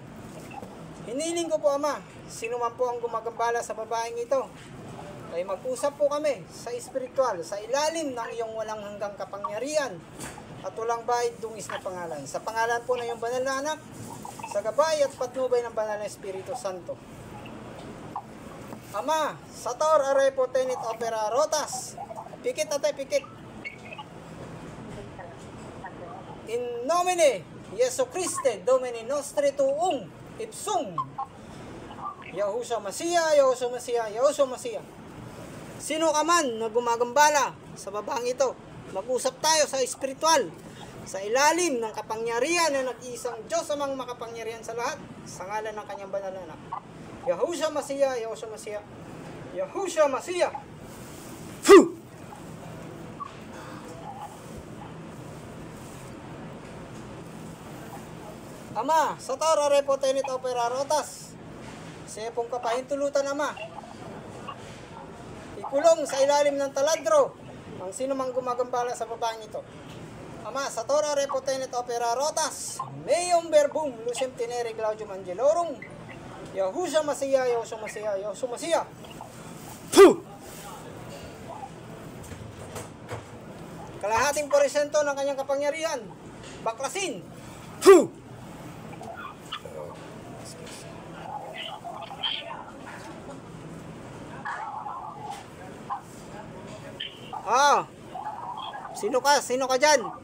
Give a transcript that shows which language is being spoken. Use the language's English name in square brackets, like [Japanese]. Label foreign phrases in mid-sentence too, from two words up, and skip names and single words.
[Filipino] Hiniling ko po Ama, sino man po ang gumagambala sa babaeng ito, ay mag-usap po kami sa espiritual, sa ilalim ng iyong walang hanggang kapangyarihan at walang bahid dungis na pangalan. Sa pangalan po na iyong banal na anak, sa gabay at patnubay ng banal na Espiritu Santo. Ama, [Latin] Sator Arepo Tenit Opera Rotas, [Filipino] pikit ate, pikit. [Latin] In nomine Jesu Christe Domini Nostri Tuum Ipsum Yahushua Masiya, Yahushua Masiya, Yahushua Masiya. [Filipino] Sino ka man na gumagambala sa babaeng ito, mag-usap tayo sa espiritual, sa ilalim ng kapangyarihan na nag-iisang Diyos amang makapangyarihan sa lahat, sa ngalan ng kanyang banal na anak. Yahushua Masiya, Yahushua Masiya, Yahushua Masiya. Fu! Ama, sa [Latin] Tora Repo Tenit Opera Rotas, [Filipino] sa pong kapahintulutan Ama, ikulong sa ilalim ng taladro ang sino mang gumagambala sa babaeng ito. Ama, sa [Latin] Tora Repo Tenit Opera Rotas, Meum Verbum Lucem Tenere Claudium Angelorum, Yahushua Masiya, Yahushua Masiya, Yahushua Masiya. Puh! [Filipino] Kalahating porsyento ng kanyang kapangyarihan, baklasin. Puh! Sino ka? Sino ka dyan?